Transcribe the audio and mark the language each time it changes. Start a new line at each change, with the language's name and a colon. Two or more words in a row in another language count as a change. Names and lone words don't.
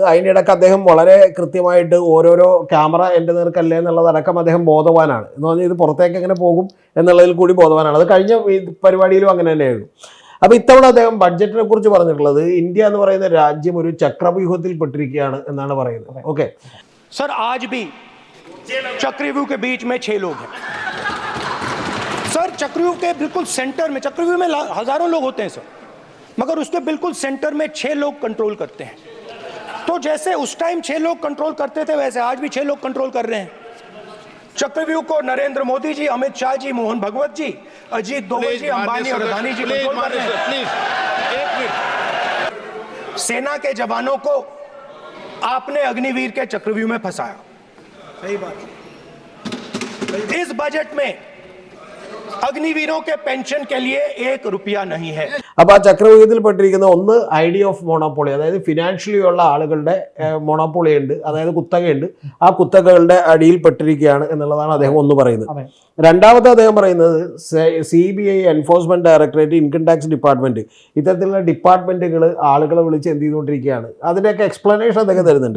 Malayalam: അതിൻ്റെ ഇടയ്ക്ക് അദ്ദേഹം വളരെ കൃത്യമായിട്ട് ഓരോരോ ക്യാമറ എൻ്റെ നേർക്കല്ലേ എന്നുള്ളതടക്കം അദ്ദേഹം ബോധവാനാണ്. എന്ന് പറഞ്ഞാൽ ഇത് പുറത്തേക്ക് എങ്ങനെ പോകും എന്നുള്ളതിൽ കൂടി ബോധവാനാണ്. അത് കഴിഞ്ഞ പരിപാടിയിലും അങ്ങനെ തന്നെയായിരുന്നു. അപ്പോൾ ഇത്തവണ അദ്ദേഹം ബഡ്ജറ്റിനെ കുറിച്ച് പറഞ്ഞിട്ടുള്ളത് ഇന്ത്യ എന്ന് പറയുന്ന രാജ്യം ഒരു ചക്രവ്യൂഹത്തിൽ പെട്ടിരിക്കുകയാണ് എന്നാണ് പറയുന്നത്. ഓക്കെ സർ,
Hindi: आज भी चक्रव्यूह के बीच में 6 लोग हैं सर। चक्रव्यूह के बिल्कुल सेंटर में, चक्रव्यूह में हजारों लोग होते हैं सर, मगर उसके बिल्कुल सेंटर में 6 लोग कंट्रोल करते हैं। तो जैसे उस टाइम 6 लोग कंट्रोल करते थे वैसे आज भी 6 लोग कंट्रोल कर रहे हैं चक्रव्यूह को। नरेंद्र मोदी जी, अमित शाह जी, मोहन भगवत जी, अजीत दोवल जी, अंबानी और अदानी जी कंट्रोल कर रहे हैं। सेना के जवानों को आपने अग्निवीर के चक्रव्यूह में फंसाया। सही बात। इस बजट में अग्निवीरों के पेंशन के लिए 1 रुपया नहीं है.
Malayalam: അപ്പോൾ ആ ചക്രവ്യൂഹത്തിൽ പെട്ടിരിക്കുന്ന ഒന്ന്
English: idea of monopoly,
Malayalam: അതായത് ഫിനാൻഷ്യലി ഉള്ള ആളുകളുടെ മോണോപോളി ഉണ്ട്, അതായത് കുത്തകയുണ്ട്. ആ കുത്തകകളുടെ അടിയിൽ പെട്ടിരിക്കുകയാണ് എന്നുള്ളതാണ് അദ്ദേഹം ഒന്ന് പറയുന്നത്. രണ്ടാമത്തെ അദ്ദേഹം പറയുന്നത് CBI, എൻഫോഴ്സ്മെന്റ് ഡയറക്ടറേറ്റ്, ഇൻകം ടാക്സ് ഡിപ്പാർട്ട്മെന്റ്, ഇത്തരത്തിലുള്ള ഡിപ്പാർട്ട്മെന്റുകൾ ആളുകളെ വിളിച്ച് എന്ത് ചെയ്തുകൊണ്ടിരിക്കുകയാണ്, അതിൻ്റെയൊക്കെ എക്സ്പ്ലനേഷൻ അദ്ദേഹം തരുന്നുണ്ട്.